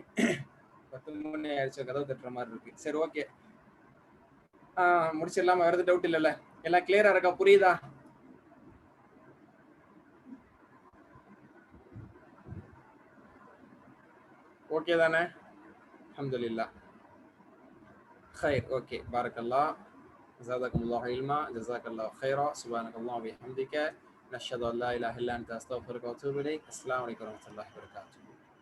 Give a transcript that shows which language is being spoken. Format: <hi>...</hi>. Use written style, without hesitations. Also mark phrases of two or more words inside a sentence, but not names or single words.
<ta>10 மணி ஆயிடுச்சு, கதவு தட்டுற மாதிரி இருக்கு. சரி, ஓகே. முடிச்சிடலாமா? வேற எதுவும் டவுட் இல்லைல்ல? எல்லாம் கிளியரா இருக்கா? புரியுதா? ஓகே தானே? அல்ஹம்துலில்லாஹ்.</ta> <ar>خير. اوكي. بارك الله. زادكم الله علما. جزاك الله خيرا. سبحانك اللهم وبحمدك نشهد ان لا اله الا انت استغفرك واتوب اليك. السلام عليكم ورحمه الله وبركاته.</ar>